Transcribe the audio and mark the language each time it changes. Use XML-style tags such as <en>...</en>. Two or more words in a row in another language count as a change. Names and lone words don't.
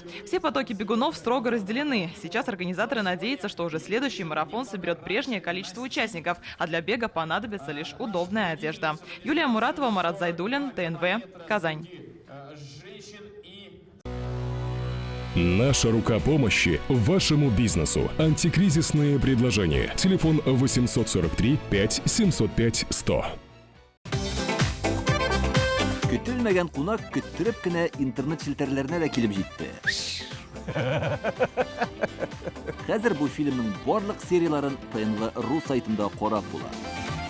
<ru>Все потоки бегунов строго разделены. Сейчас организаторы надеются, что уже следующий марафон соберет прежнее количество участников, а для бега понадобится лишь удобная одежда. Юлия Муратова, Марат Зайдуллин, ТНВ, Казань. Наша рука помощи вашему бизнесу. Антикризисные предложения. Телефон 843 5 705 100.</ru> <tt>Көтелмәгән кунак көттөреп кенә интернет челтәрләренә дә килеп җитте. Хәзер бу фильмның барлык серияларын ТНВ.ру сайтында карап була.</tt>